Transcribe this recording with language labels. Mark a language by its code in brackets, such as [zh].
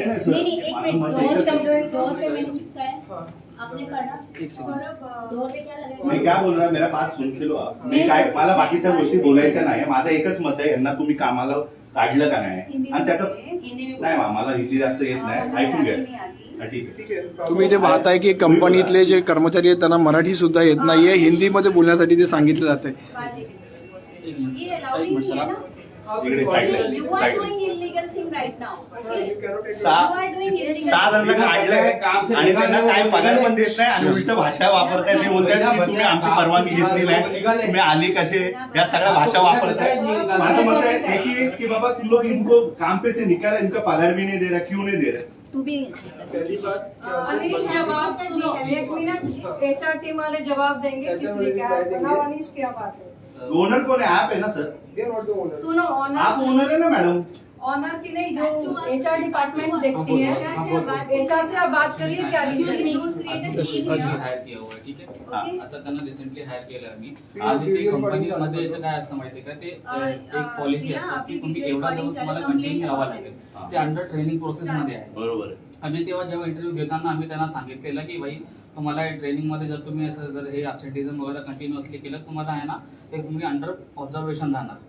[hi] नहीं एक minute, door पे मैंने चिपकाया, आपने पढ़ा? डोर पे क्या लगा? [mr] मी काय [hi] बोल रहा मेरा बात सुन के लो आप. [mr] मी काय मला बाकीच्या गोष्टी बोलायच्या नाही. माझं एकच मत आहे, यांना तुम्ही कामाला काढलं का नाही आणि त्याचं नाही मला हिंदी जास्त येत नाही, ऐकून घ्या. ठीक आहे. तुम्ही इथे पाहताय की कंपनीतले जे कर्मचारी आहेत त्यांना मराठी सुद्धा येत नाहीये, हिंदीमध्ये बोलण्यासाठी ते सांगितलं जाते. [hi] ये अलाउड नहीं है ना? [mr] इकडे [en] You are doing illegal thing right now. Okay? You are doing illegal. [mr] 6 जणांना काढलंय आणि त्यांना काय पगार पण देत नाही आणि उलट भाषा वापरताय. ते बोलतात की तुम्ही आमची परवानगी घेतली नाही, तुम्ही आले कसे, या सगळ्या भाषा वापरताय. माझं मत आहे कि बाबा [hi] तुम लोग इनको काम पे से निकाला, इनका पगार भी नहीं दे रहा, क्यों नहीं दे रहे? तू भी अनीश जवाब सुनो, 1 मिनट. HR टीम वाले जवाब देंगे किसने क्या बताओ. अनीश क्या बात है? ओनर कौन है? आप है ना सर? सुनो, आप ओनर है ना मैडम? ऑनर की नहीं, जो HR डिपार्टमेंट देखती है, HR से आप बात करिए. क्या [en] Excuse me. [mr] हायर किया हुआ आहे, ठीक आहे. आता त्यांना रिसेंटली हायर केलं आम्ही. आणि ते कंपनीमध्ये याचं काय असतं माहिती का, ते एक पॉलिसी असते की तुम्ही एवढा दिवस तुम्हाला कंटिन्यू यावं लागेल. ते अंडर ट्रेनिंग प्रोसेस मध्ये आहे. बरोबर आहे. आम्ही तेव्हा जेव्हा इंटरव्ह्यू घेताना आम्ही त्यांना सांगितलेलं की भाई तुम्हाला ट्रेनिंग मध्ये जर तुम्ही असं जर हे ॲब्सेंटिझम वगैरे कंटिन्युअसली केलं तुम्हाला आहे ना ते तुम्ही अंडर ऑब्झर्वेशन राहणार.